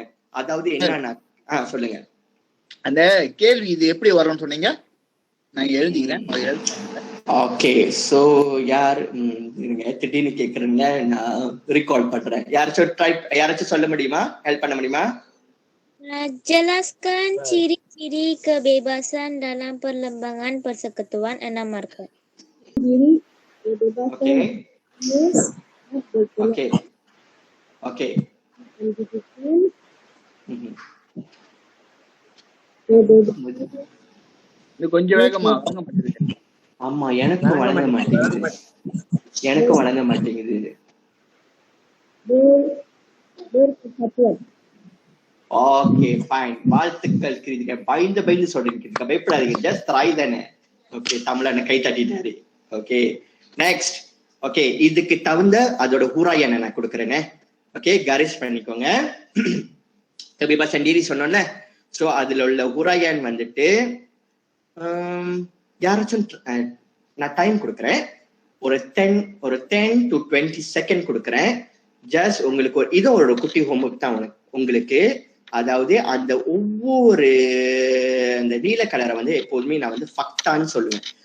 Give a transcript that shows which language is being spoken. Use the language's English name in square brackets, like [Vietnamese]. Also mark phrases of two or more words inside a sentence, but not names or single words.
[Tamil] அதாவது என்னன்னா சொல்லுங்க. அந்த கேள்வி இது எப்படி வரும்னு சொன்னீங்க? நான் எழுதிக்கிறேன். [English] okay, so [Tamil] யார் திடீர்னு கேக்குறீங்க, நான் ரீகால் பண்றேன். யாராச்சும் சொல்ல முடியுமா? ஹெல்ப் பண்ண முடியுமா? [Malay] Jelaskan ciri-ciri kebebasan dalam perlembagaan persekutuan 6 markah. [Tamil] Okay. இது கொஞ்சம் வேகமா வாங்க மாட்டேங்குது. ஆமா, எனக்கும் வழங்க மாட்டேங்குது. [English] okay fine, [Tamil] வாழ்த்துக்கள் கிருதிகா. பயந்து சொல்றீங்க, பயப்படாதீங்க, [English] just try [Tamil] தானே. ஓகே, தமிழனை கை தட்டிட்டாரு. [English] okay, next. [Tamil] ஓகே, இதுக்கு தகுந்த அதோட ஹுராயன் நான் கொடுக்குறேனே. ஓகே, கரிஷ் பண்ணிக்கோங்க. [Malay] kebebasan diri [Tamil] சொன்னோன்னே, ஸோ அதுல உள்ள ஹுராயன் வந்துட்டு யாராச்சும் நான் டைம் கொடுக்குறேன். ஒரு 10 to 20 செகண்ட் கொடுக்குறேன். ஜஸ்ட் உங்களுக்கு இது ஒரு குட்டி ஹோம்ஒர்க் தான் உங்களுக்கு. அதாவது அந்த ஒவ்வொரு அந்த நீல கலரை வந்து எப்போதுமே நான் வந்து ஃபக்தான்னு சொல்லுவேன்.